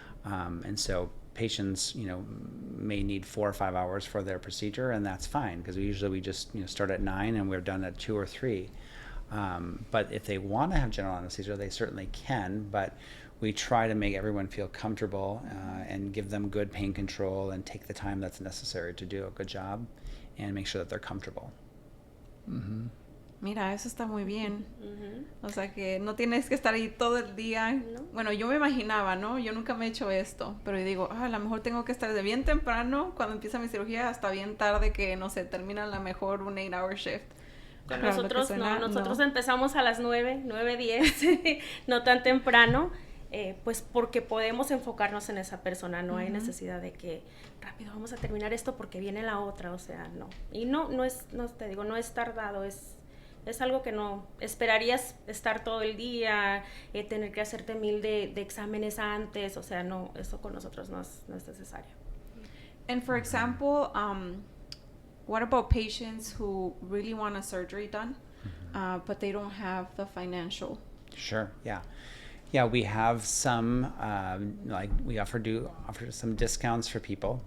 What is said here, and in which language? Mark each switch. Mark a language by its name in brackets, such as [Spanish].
[English] And so patients, may need 4 or 5 hours for their procedure, and that's fine because we just start at 9 and we're done at 2 or 3. But if they want to have general anesthesia, they certainly can, but we try to make everyone feel comfortable and give them good pain control and take the time that's necessary to do a good job and make sure that they're comfortable. [Spanish] Mira, eso está muy bien. Ujú. O sea que no tienes que estar ahí todo el día. No. Bueno, yo me imaginaba, ¿no? Yo nunca me he hecho esto, pero yo digo, a lo mejor tengo que estar de bien temprano cuando empieza mi cirugía hasta bien tarde que, no sé, termina a lo mejor un [English] 8-hour shift. [Spanish] Con Pero lo que nosotros suena, no, nosotros no. empezamos a las 9:10, no tan temprano, pues porque podemos enfocarnos en esa persona, no hay necesidad de que rápido vamos a terminar esto porque viene la otra, o sea, no. Y no es, no te digo, no es tardado, es algo que no esperarías estar todo el día, tener que hacerte 1000 de exámenes antes, o sea, no, eso con nosotros no es necesario. [English] And for example, what about patients who really want a surgery done, but they don't have the financial? Sure. Yeah. Yeah, we have some like we offer some discounts for people.